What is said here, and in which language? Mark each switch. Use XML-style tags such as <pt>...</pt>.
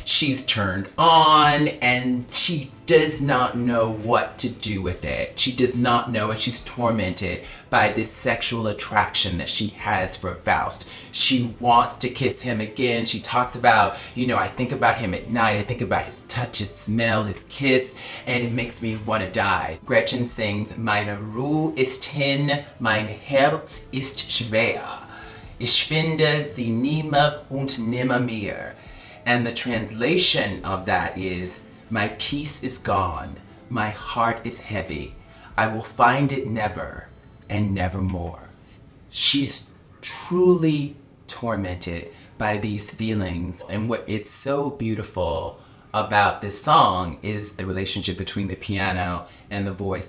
<en>She's turned on and she does not know what to do with it. She does not know, and she's tormented by this sexual attraction that she has for Faust. She wants to kiss him again. She talks about, I think about him at night. I think about his touch, his smell, his kiss, and it makes me want to die.</en> <de>Gretchen sings, Meine Ruhe ist hin, mein Herz ist schwer. Ich finde sie nimmer und nimmermehr.</de> <en>And the translation of that is, my peace is gone, my heart is heavy, I will find it never and nevermore. She's truly tormented by these feelings, and what is so beautiful about this song is the relationship between the piano and the voice.</en>